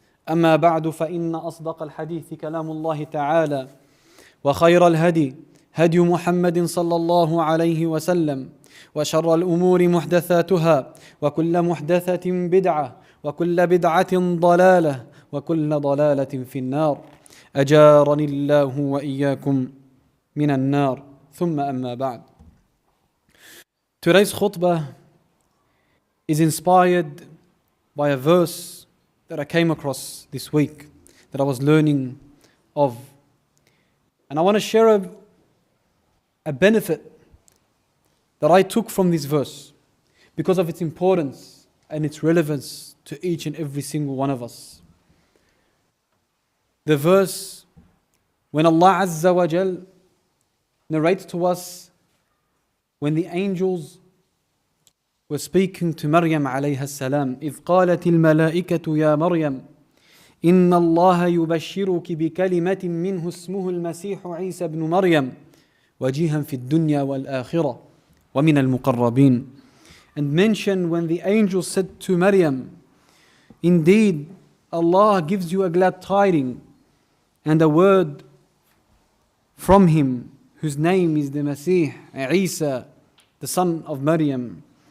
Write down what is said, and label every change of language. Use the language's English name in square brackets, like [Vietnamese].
[Arabic] أما بعد فإن أصدق الحديث كلام الله تعالى وخير الهدي هدي محمد صلى الله عليه وسلم وشر الأمور محدثاتها وكل محدثة بدعة وكل بدعة ضلالة وكل ضلالة في النار أجارني الله وإياكم من النار ثم أما بعد. [English] Today's khutbah is inspired by a verse that I came across this week that I was learning of, and I want to share a benefit that I took from this verse because of its importance and its relevance to each and every single one of us. The verse, when Allah Azza wa Jal narrates to us when the angels were speaking to Maryam alayha salam, [Arabic] إِذْ قَالَتِ الْمَلَائِكَةُ يَا مَرْيَمْ إِنَّ اللَّهَ يُبَشِّرُكِ بِكَلِمَةٍ مِّنْهُ اسْمُهُ الْمَسِيحُ عِيسَى بْنُ مَرْيَمْ وَجِيهًا فِي الدُّنْيَا وَالْآخِرَةِ وَمِنَ الْمُقَرَّبِينَ. [English] And mention when the angel said to Maryam, indeed Allah gives you a glad tiding and a word from him whose name is the Masih, Isa, the son of Maryam.